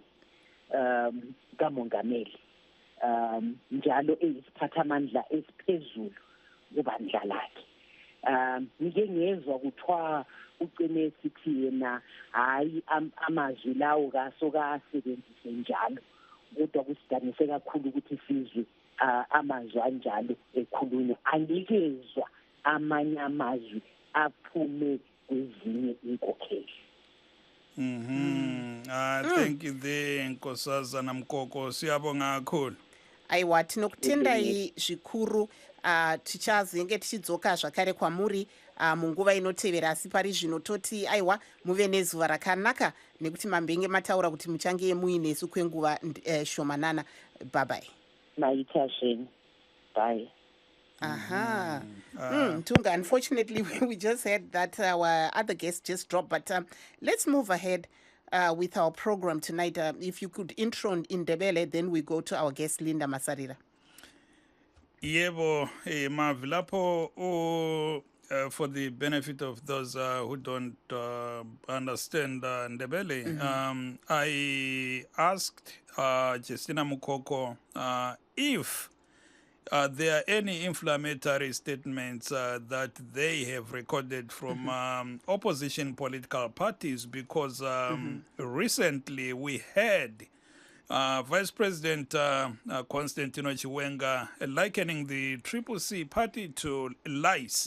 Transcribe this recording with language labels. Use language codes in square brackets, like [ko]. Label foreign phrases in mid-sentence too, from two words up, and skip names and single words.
[nd] kamongameli njalo eyisiphathamandla esiphezulu kubandla lakhe ngike ngezwa kuthiwa ucine sithi yena hayi amazwi lawo kasebenzise njalo kodwa kusidanise kakhulu ukuthi sizwe amazwi anjalo ekhulunywa angikezwa amanye amazwi aphume kwezinye inkokheli [en] thank you the [nd] nkosazana Mkoko siyabonga kakhulu [sn] aiwa tinokutendai zvikuru tichazenge tichidzoka zvakare kwamuri munguva inotevera asi pari zvino toti aiwa muve nezuva rakanaka nekuti mambenge mataura kuti muchange muinesu kwenguva shomanana bye maita zvenyu bye [en] Tunga, unfortunately we just heard that our other guest just dropped, but let's move ahead with our program tonight. If you could intro in Ndebele, then we go to our guest Linda Masarira. Yebo mavilapo for the benefit of those who don't understand Ndebele, I asked Justina Mukoko if there are any inflammatory statements that they have recorded from opposition political parties because recently we had Vice President Constantino Chiwenga likening the CCC party to lice.